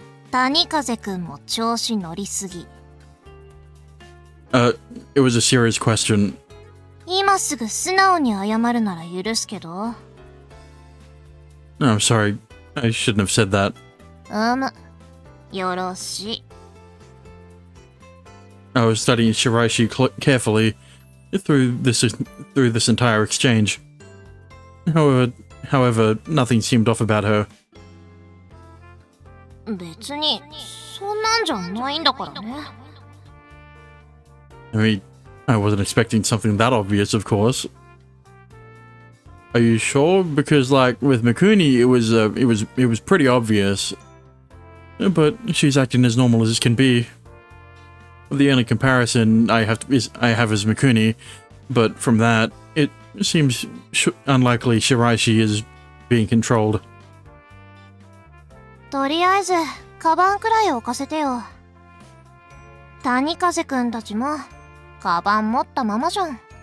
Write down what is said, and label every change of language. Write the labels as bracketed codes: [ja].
[ja] 谷風くんも調子乗りすぎ。 [en] It was a serious question. [ja] 今すぐ素直に謝るなら許すけど。 [en] I'm sorry. I shouldn't have said that. [ja] よろしい。 [en] I was studying Shiraishi carefully through this entire exchange. However, nothing seemed off about her. [ja] 別にそんなんじゃないんだからね。 [en] I mean, I wasn't expecting something that obvious, of course. Are you sure? Because, like, with Mikuni, it was pretty obvious. But she's acting as normal as can be. The only comparison I have is Mikuni, but from that, it seems unlikely Shiraishi is being controlled. [ja] とりあえずカバンくらい置かせてよ。谷風くんたちもカバン持ったままじゃん。